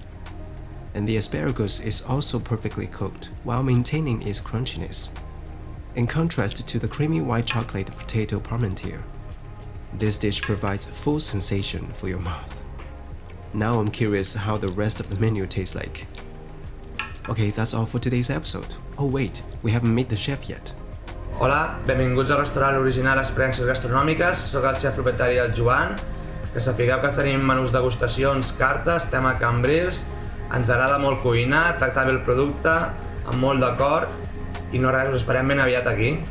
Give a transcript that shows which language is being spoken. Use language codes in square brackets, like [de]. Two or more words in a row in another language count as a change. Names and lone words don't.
[en] And the asparagus is also perfectly cooked while maintaining its crunchiness, in contrast to the creamy white chocolate Potato Parmentier. This dish provides full sensation for your mouth. Now I'm curious how the rest of the menu tastes like. Okay, that's all for today's episode. Oh wait, we haven't met the chef yet. [ca] Hola, benvinguts al restaurant Original Experiències Gastronòmiques. Soc el xef propietari el Joan. Que sapigueu que tenim menús degustacions, cartes, estem a Cambrils. Ens agrada molt cuinar, tractar bé el producte, amb molt de cor. I no res, us esperem ben aviat aquí.